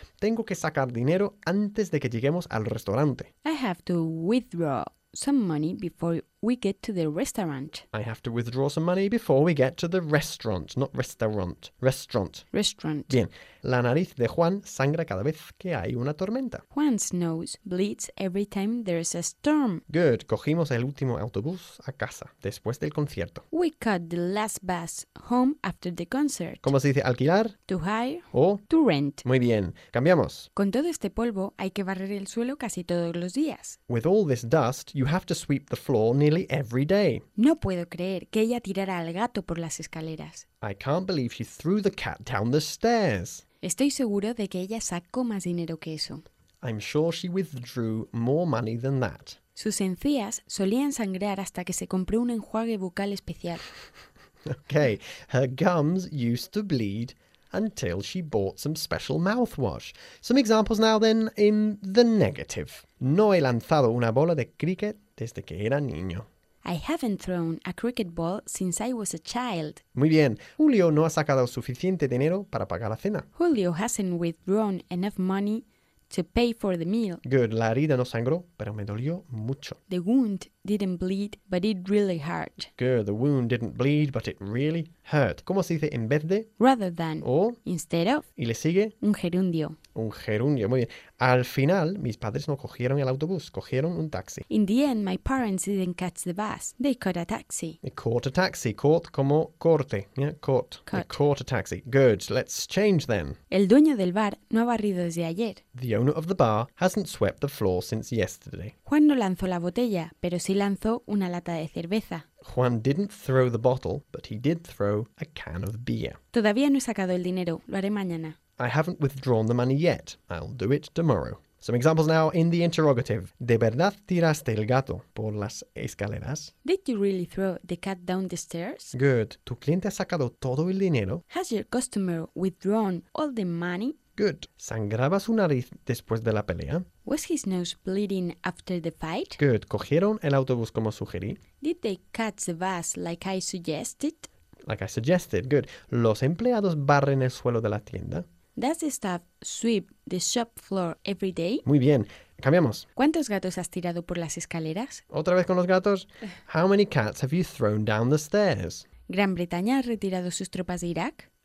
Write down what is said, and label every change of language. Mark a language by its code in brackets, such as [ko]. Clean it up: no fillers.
[es] Tengo que sacar dinero antes de que lleguemos al restaurante. [en] I have to withdraw some money before we get to the restaurant. I have to withdraw some money before we get to the restaurant, not restaurant. Restaurant. Restaurant. [es] Bien. La nariz de Juan sangra cada vez que hay una tormenta. [en] Juan's nose bleeds every time there's a storm. Good. [es] Cogimos el último autobús a casa después del concierto. [en] We caught the last bus home after the concert. [es] ¿Cómo se dice alquilar? [en] To hire. [es] O [en] to rent. [es] Muy bien. Cambiamos. Con todo este polvo hay que barrer el suelo casi todos los días. [en] With all this dust, you have to sweep the floor nearly every day. [es] No puedo creer que ella tirara al gato por las escaleras. [en] I can't believe she threw the cat down the stairs. [es] Estoy seguro de que ella sacó más dinero que eso. [en] I'm sure she withdrew more money than that. [es] Sus encías solían sangrar hasta que se compró un enjuague bucal especial. [en] Okay, her gums used to bleed until she bought some special mouthwash. Some examples now then in the negative. [es] No he lanzado una bola de cricket desde que era niño. [en] I haven't thrown a cricket ball since I was a child. [es] Muy bien. Julio no ha sacado suficiente dinero para pagar la cena. [en] Julio hasn't withdrawn enough money to pay for the meal. Good. [es] La herida no sangró, pero me dolió mucho. [en] The wound didn't bleed, but it really hurt. Good. The wound didn't bleed, but it really hurt. [es] ¿Cómo se dice en vez de? [en] Rather than. [es] O. [en] Instead of. [es] ¿Y le sigue? Un gerundio. Un gerundio. Muy bien. Al final, mis padres no cogieron el autobús, cogieron un taxi. [en] In the end, my parents didn't catch the bus. They caught a taxi. They caught a taxi. Caught [es] como corte. [en] Yeah, caught. Cut. They caught a taxi. Good. Let's change then. [es] El dueño del bar no ha barrido desde ayer. [en] The owner of the bar hasn't swept the floor since yesterday. [es] Juan no lanzó la botella, pero sí lanzó una lata de cerveza. [en] Juan didn't throw the bottle, but he did throw a can of beer. [es] Todavía no he sacado el dinero. Lo haré mañana. [en] I haven't withdrawn the money yet. I'll do it tomorrow. Some examples now in the interrogative. [es] ¿De verdad tiraste el gato por las escaleras? [en] Did you really throw the cat down the stairs? [es] Good. ¿Tu cliente ha sacado todo el dinero? [en] Has your customer withdrawn all the money? [es] Good. ¿Sangraba su nariz después de la pelea? [en] Was his nose bleeding after the fight? [es] Good. ¿Cogieron el autobús como sugerí? [en] Did they catch the bus like I suggested? Like I suggested. Good. [es] ¿Los empleados barren el suelo de la tienda? [en] Does the staff sweep the shop floor every day? [es] Muy bien. Cambiamos. ¿Cuántos gatos has tirado por las escaleras? ¿Otra vez con los gatos? [en] How many cats have you thrown down the stairs? [es] ¿Gran Bretaña ha retirado sus tropas de Irak?